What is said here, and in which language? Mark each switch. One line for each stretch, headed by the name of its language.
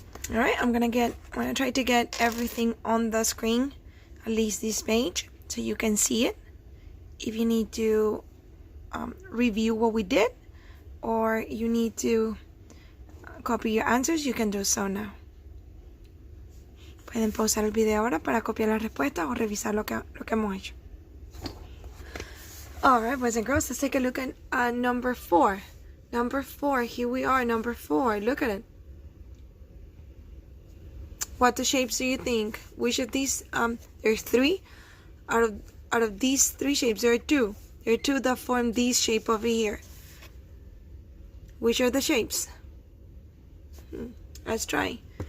English: All right, I'm gonna try to get everything on the screen, at least this page, so you can see it. If you need to review what we did, or you need to copy your answers, you can do so now.
Spanish: Pueden pausar el video ahora para copiar las respuestas o revisar lo que hemos hecho.
English: Alright, boys and girls, let's take a look at number 4. Number 4, here we are, number 4. Look at it. What 2 shapes do you think? Which of these, there's 3. Out of these 3 shapes, there are 2. There are 2 that form this shape over here. Which are the shapes? Let's try.